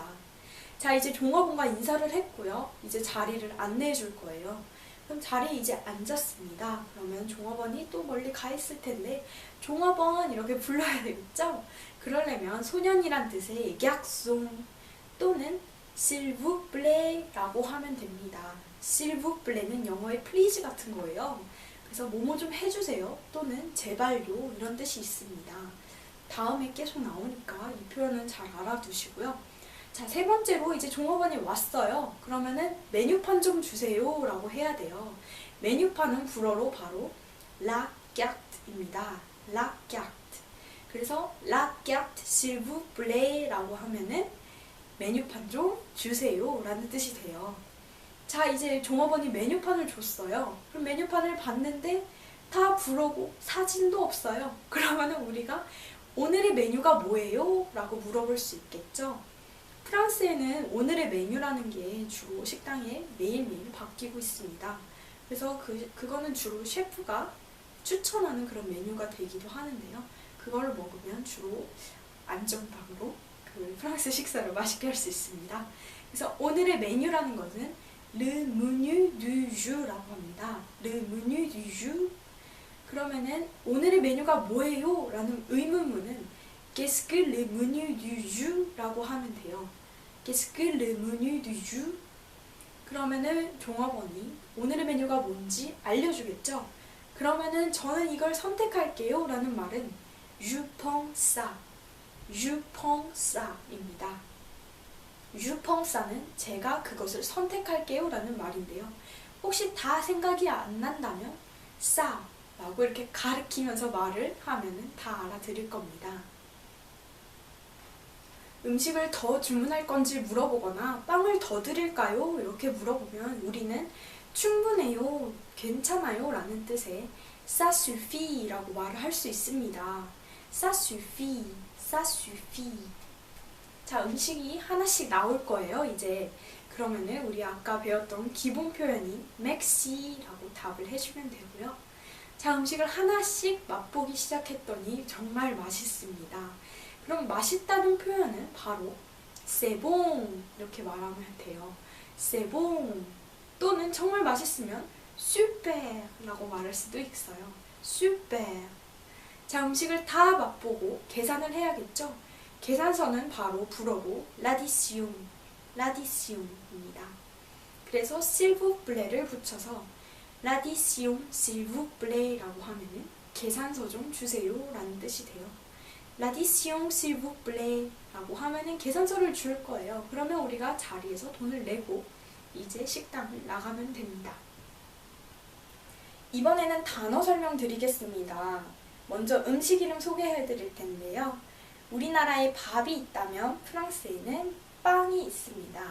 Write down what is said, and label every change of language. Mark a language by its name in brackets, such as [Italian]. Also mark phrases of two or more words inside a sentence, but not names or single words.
[Korean] 자, 이제 종업원과 인사를 했고요. 이제 자리를 안내해 줄 거예요. 그럼 자리에 이제 앉았습니다. 그러면 종업원이 또 멀리 가 있을 텐데 종업원 이렇게 불러야 되겠죠? 그러려면 소년이란 뜻의 garçon 또는 [French] s'il vous plaît [Korean] 라고 하면 됩니다. [French] s'il vous plaît [Korean] 는 영어의 please 같은 거예요. 그래서 뭐뭐 좀 해주세요 또는 제발요 이런 뜻이 있습니다. 다음에 계속 나오니까 이 표현은 잘 알아두시고요. 자, 세 번째로 이제 종업원이 왔어요. 그러면은 메뉴판 좀 주세요 라고 해야 돼요. 메뉴판은 불어로 바로 [French] la carte [Korean] 입니다. [French] la carte. [Korean] 그래서 [French] la carte s'il vous plaît [Korean] 라고 하면은 메뉴판 좀 주세요 라는 뜻이 돼요. 자, 이제 종업원이 메뉴판을 줬어요. 그럼 메뉴판을 봤는데 다 불어고 사진도 없어요. 그러면 우리가 오늘의 메뉴가 뭐예요? 라고 물어볼 수 있겠죠. 프랑스에는 오늘의 메뉴라는 게 주로 식당에 매일매일 바뀌고 있습니다. 그래서 그거는 주로 셰프가 추천하는 그런 메뉴가 되기도 하는데요. 그걸 먹으면 주로 안전빵으로 그 프랑스 식사를 맛있게 할 수 있습니다. 그래서 오늘의 메뉴라는 것은 [French] le menu du jour [Korean] 라고 합니다. [French] le menu du jour. [Korean] 그러면은 오늘의 메뉴가 뭐예요? 라는 의문문은 [French] qu'est-ce que le menu du jour? [Korean] 라고 하면 돼요. [French] qu'est-ce que le menu du jour? [Korean] 그러면은 종업원이 오늘의 메뉴가 뭔지 알려주겠죠? 그러면은 저는 이걸 선택할게요 라는 말은 [French] Je pense ça, Je pense ça [Korean] 입니다. [French] Je pense ça [Korean] 는 제가 그것을 선택할게요 라는 말인데요. 혹시 다 생각이 안 난다면 ça 라고 이렇게 가리키면서 말을 하면은 다 알아들을 겁니다. 음식을 더 주문할 건지 물어보거나 빵을 더 드릴까요? 이렇게 물어보면 우리는 충분해요, 괜찮아요 라는 뜻의 [French] ça suffit [Korean] 라고 말을 할 수 있습니다. [French] ça suffit, ça suffit. [Korean] 자, 음식이 하나씩 나올 거예요, 이제. 그러면은 우리 아까 배웠던 기본 표현인 merci 라고 답을 해주면 되고요. 자, 음식을 하나씩 맛보기 시작했더니 정말 맛있습니다. 그럼 맛있다는 표현은 바로 [French] c'est bon [Korean] 이렇게 말하면 돼요. [French] c'est bon [Korean] 또는 정말 맛있으면 super 라고 말할 수도 있어요. super. 자, 음식을 다 맛보고 계산을 해야겠죠? 계산서는 바로 불어로 l'addition, l'addition입니다. 그래서 s'il vous plaît를 붙여서 [French] l'addition s'il vous plaît [Korean] 라고 하면은 계산서 좀 주세요 라는 뜻이 돼요. [French] l'addition s'il vous plaît [Korean] 라고 하면은 계산서를 줄 거예요. 그러면 우리가 자리에서 돈을 내고 이제 식당을 나가면 됩니다. 이번에는 단어 설명 드리겠습니다. 먼저 음식 이름 소개해 드릴 텐데요. 우리나라에 밥이 있다면 프랑스에는 빵이 있습니다.